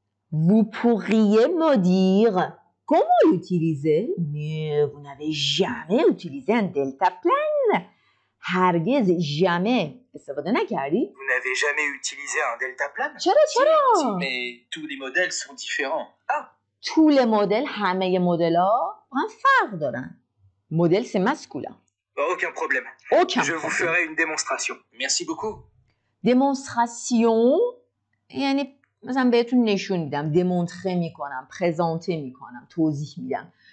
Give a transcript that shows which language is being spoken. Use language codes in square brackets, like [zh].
[fr] vous pourriez me dire comment l'utiliser mais vous n'avez jamais utilisé un delta plan [fa] هرگز [fr] jamais [fa] استفاده نکردی [fr] vous n'avez jamais utilisé un delta plan? [fa] چرا [fr] Si, mais tous les modèles sont différents. tous les modèles [fa] همه مدل‌ها با هم فرق دارن. مدل [fr] c'est masculin. Aucun problème. Aucun Je vous problème. ferai une démonstration. Merci beaucoup. [fa] demonstration یعنی مثلا بهتون نشون میدم، دمونتره میکنم، پرزانته میکنم، توضیح میدم.